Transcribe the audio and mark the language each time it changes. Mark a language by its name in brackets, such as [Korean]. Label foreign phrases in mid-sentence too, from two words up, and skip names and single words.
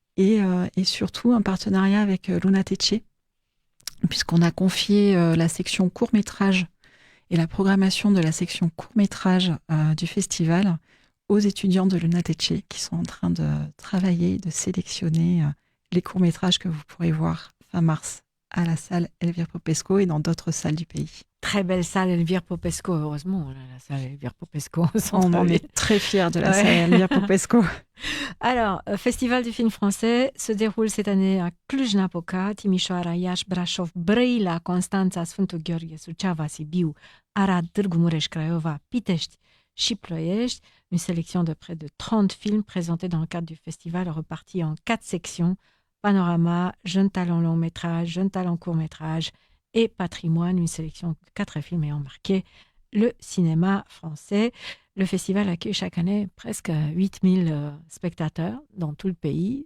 [French] Et surtout un partenariat avec Luna Tece, puisqu'on a confié la section court-métrage et la programmation de la section court-métrage du festival aux étudiants de l'UNATECE qui sont en train de travailler, de sélectionner les courts-métrages que vous pourrez voir fin mars à la salle Elvire Popesco et dans d'autres salles du pays. Très belle salle Elvire Popesco, heureusement, la salle Elvire Popesco. On en est très fiers de la salle Elvire Popesco. Alors, Festival du film français se déroule cette année à Cluj-Napoca, Timișoara, Iași, Brașov, Brăila, Constanța, Sfântul Gheorghe, Suceava, Sibiu, Arad, Târgu Mureș, Craiova, Pitești și Ploiești. Une sélection de près de 30 films présentés dans le cadre du festival, repartis en 4 sections: panorama, jeunes talents long métrage, jeunes talents court métrage et patrimoine. Une sélection de 4 films ayant marqué le cinéma français. Le festival accueille chaque année presque 8000 spectateurs dans tout le pays.